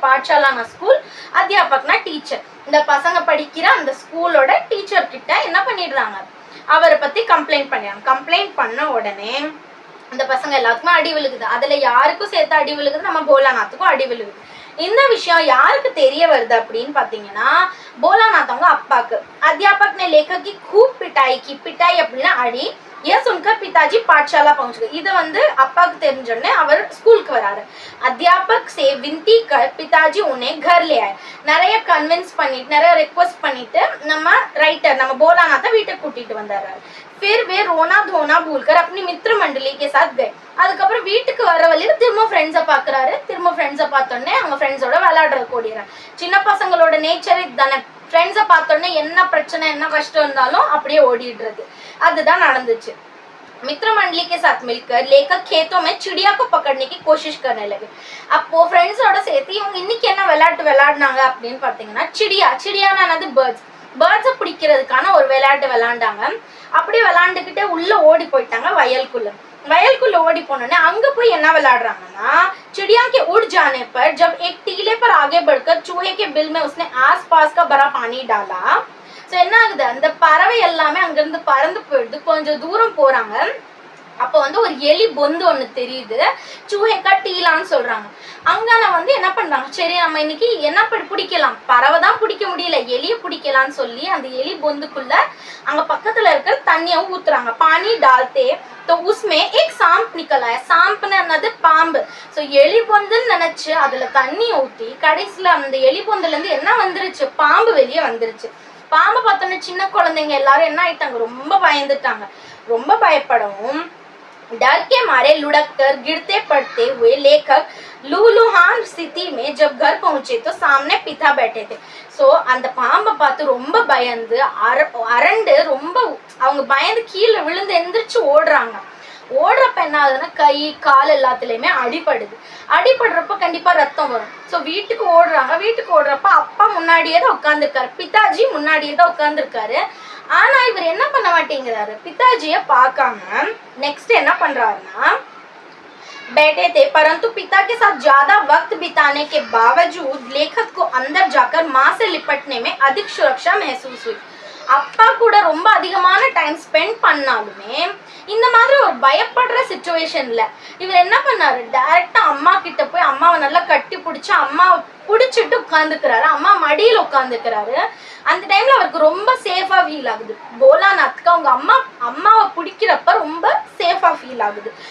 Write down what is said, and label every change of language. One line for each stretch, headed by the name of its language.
Tamil: பாட்சாலான school, அத்தியாபக்னா teacher. இந்த பசங்க படிக்கிற அந்த ஸ்கூலோட டீச்சர் கிட்ட என்ன பண்ணிடுறாங்க, அவரை பத்தி கம்ப்ளைண்ட் பண்ணிடுறாங்க. கம்ப்ளைண்ட் பண்ண உடனே இந்த பசங்க எல்லாத்துக்குமே அடி விழுகுது. அதுல யாருக்கும் சேர்த்து அடி விழுகுது, நம்ம போலாநாத்துக்கும் அடி விழுகுது. இந்த விஷயம் யாருக்கு தெரிய வருது அப்படின்னு பாத்தீங்கன்னா, போலாநாத் அவங்க அப்பாக்கு.
Hindi: अध्यापक ने लेखक की खूब पिटाई की.
Tamil: पिटाई அப்படின்னா அடி.
Hindi: ये सुनकर पिताजी पाठशाला पहुंच गए.
Tamil: இது வந்து அப்பாக்கு தெரிஞ்சோடனே அவர் ஸ்கூலுக்கு வராரு.
Hindi: अध्यापक से विनती कर पिताजी उन्हें घर ले आए.
Tamil: நிறைய கன்வின்ஸ் பண்ணிட்டு, நிறைய ரெக்வெஸ்ட் பண்ணிட்டு நம்ம ரைட்டர், நம்ம போலாநாத்தை வீட்டுக்கு கூட்டிட்டு வந்தாரு.
Hindi: फिर वे रोना धोना भूलकर अपनी मित्र मंडली के साथ गए.
Tamil: அதுக்கப்புறம் வீட்டுக்கு வர வழியில திரும்ப ஃப்ரெண்ட்ஸை பாக்குறாரு. திரும்ப ஃப்ரெண்ட்ஸை பார்த்தோன்னே அவங்க ஃப்ரெண்ட்ஸோட விளையாடுறதுக்கு ஓடிடுறாரு. சின்ன பசங்களோட நேச்சர் இதுதானே, ஃப்ரெண்ட்ஸை பார்த்தோன்னே என்ன பிரச்சனை என்ன கஷ்டம் இருந்தாலும் அப்படியே ஓடிடுறது. அதுதான் நடந்துச்சு.
Hindi: मित्र मंडली के साथ मिलकर लेखक खेतों में चिड़िया को पकड़ने की कोशिश करने लगे.
Tamil: அப்போ ஃப்ரெண்ட்ஸோட சேர்த்து இவங்க இன்னைக்கு என்ன விளையாட்டு விளையாடினாங்க அப்படின்னு பார்த்தீங்கன்னா, சிடியானது பேர்ட்ஸை பிடிக்கிறதுக்கான ஒரு விளையாட்டு விளையாண்டாங்க. அப்படி விளையாண்டுக்கிட்டே உள்ள ஓடி போயிட்டாங்க வயலுக்குள்ள ஓடி போனோடனே அங்க போய் என்ன விளையாடுறாங்கன்னா,
Hindi: चिड़िया के उड़ जाने पर जब एक टीले पर आगे बढ़कर चूहे के बिल में उसने आसपास का भरा पानी डाला.
Tamil: ஸோ என்ன ஆகுது, அந்த பறவை எல்லாமே அங்கிருந்து பறந்து போயிடுது. கொஞ்சம் தூரம் போறாங்க. அப்போ வந்து ஒரு எலி பொந்து ஒன்று தெரியுது. சூஹேக்கா டீலான்னு சொல்றாங்க. அங்கான வந்து என்ன பண்றாங்க, சரி நம்ம இன்னைக்கு என்ன பிடிக்கலாம், பறவை தான் பிடிக்க முடியல, எலியை பிடிக்கலான்னு சொல்லி அந்த எலி பொந்துக்குள்ள அங்க பக்கத்துல இருக்கிற தண்ணியை ஊத்துறாங்க.
Hindi: பானி டால்தே तो उसमें एक सांप निकल आया.
Tamil: सांपने என்னது, பாம்பு. ஸோ எலி பொந்துன்னு நினைச்சு அதுல தண்ணி ஊற்றி கடைசியில அந்த எலி பொந்துல இருந்து என்ன வந்துருச்சு, பாம்பு வெளியே வந்துருச்சு. பாம்பு பார்த்தோன்னே சின்ன குழந்தைங்க எல்லாரும் என்ன ஆயிட்டாங்க, ரொம்ப பயந்துட்டாங்க. ரொம்ப பயப்படவும்
Hindi: डर के मारे लुढ़क कर गिरते पड़ते हुए लेखक लूलुहान स्थिति में जब घर पहुंचे तो सामने पिता बैठे थे.
Tamil: ஸோ அந்த பாம்பை பார்த்து ரொம்ப பயந்து அரண்டு ரொம்ப அவங்க பயந்து கீழே விழுந்து எந்திரிச்சு ஓடுறாங்க. ஓடுறப்ப என்ன ஆகுதுன்னா, கை கால் எல்லாத்துலயுமே அடிபடுறப்ப கண்டிப்பா ரத்தம் வரும். ஸோ வீட்டுக்கு ஓடுறப்ப அப்பா முன்னாடியே தான் உட்காந்துருக்காரு, பிதாஜி முன்னாடியே தான் உட்காந்துருக்காரு. ஆனா இவர் என்ன பண்ண மாட்டேங்கிறாரு, பிதாஜிய பார்க்காம நெக்ஸ்ட் என்ன பண்றாருன்னா,
Hindi: बैठे थे परंतु पिता के साथ ज्यादा वक्त बिताने के बावजूद लेखक को अंदर जाकर माँ से लिपटने में अधिक सुरक्षा महसूस हुई.
Tamil: அப்பா கூட ரொம்ப அதிகமான டைம் ஸ்பெண்ட் பண்ணாலுமே இந்த மாதிரி ஒரு பயப்படுற சிச்சுவேஷன்ல இவர் என்ன பண்ணாரு, டைரக்டா அம்மா கிட்ட போய் அம்மாவை நல்லா கட்டி பிடிச்சி அம்மாவை பிடிச்சிட்டு உட்காந்துக்கிறாரு, அம்மா மடியில் உட்காந்துக்கிறாரு. அந்த டைம்ல அவருக்கு ரொம்ப சேஃபா ஃபீல் ஆகுது. போலாநாத்க்கு அவங்க அம்மாவை பிடிக்கிறப்ப ரொம்ப சேஃபா ஃபீல் ஆகுது.